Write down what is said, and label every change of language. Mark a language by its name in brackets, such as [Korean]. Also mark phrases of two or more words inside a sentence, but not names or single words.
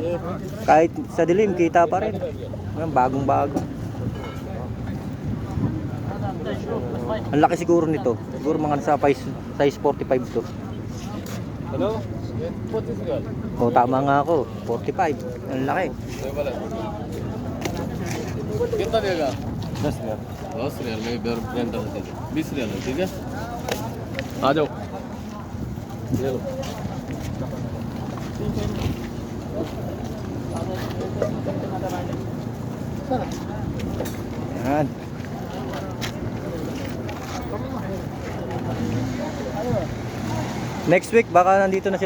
[Filipino] Kahit sa dilim, kita pa rin. Bagong bago. Ang laki siguro nito. Siguro mga nasa size 45 to. Hello? Oh, tama nga ako. 45. Ang laki. [Hindi] कितना देगा 10 रियाल 10 रियाल में ब्रांड दे दे 20 रियाल है ठीक है आ जाओ ले लो [Filipino] Yan. Next week baka nandito na sila.